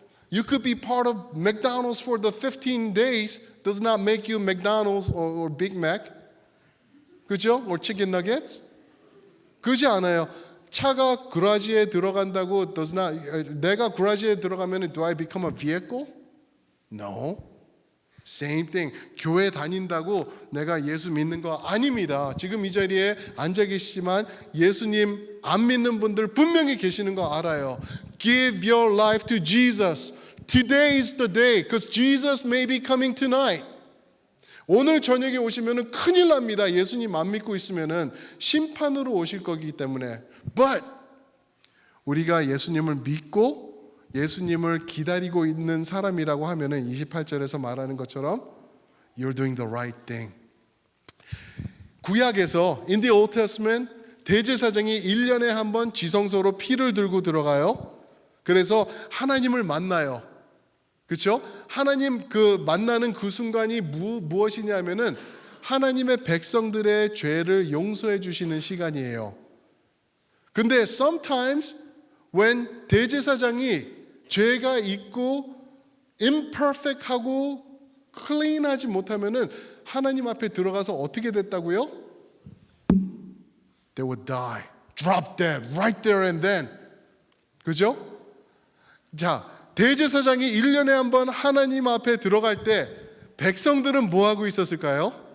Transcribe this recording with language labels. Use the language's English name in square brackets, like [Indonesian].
[English] You could be part of McDonald's for the 15 days. Does not make you McDonald's or Big Mac. [Korean] 그죠? [English] Or chicken nuggets. [Korean] 그렇지 않아요. 차가 그라지에 들어간다고 [English] does not, [Korean] 내가 그라지에 들어가면 [English] do I become a vehicle? No. Same thing. [Korean] 교회 다닌다고 내가 예수 믿는 거 아닙니다. 지금 이 자리에 앉아 계시지만 예수님 안 믿는 분들 분명히 계시는 거 알아요. [English] Give your life to Jesus. Today is the day because Jesus may be coming tonight. [Korean] 오늘 저녁에 오시면은 큰일 납니다. 예수님 안 믿고 있으면은 심판으로 오실 거기 때문에. But 우리가 예수님을 믿고 예수님을 기다리고 있는 사람이라고 하면은 28절에서 말하는 것처럼 [English] You're doing the right thing. [Korean] 구약에서 [English] in the Old Testament [Korean] 대제사장이 1년에 한 번 지성소로 피를 들고 들어가요. 그래서 하나님을 만나요. 그렇죠? 하나님 그 만나는 그 순간이 무엇이냐면은 하나님의 백성들의 죄를 용서해 주시는 시간이에요. 근데 [English] sometimes when [Korean] 대제사장이 죄가 있고 imperfect하고 clean하지 못하면은 하나님 앞에 들어가서 어떻게 됐다고요? [English] They would die, drop dead right there and then. [Korean] 그죠? 자, 대제사장이 1년에 한 번 하나님 앞에 들어갈 때 백성들은 뭐 하고 있었을까요?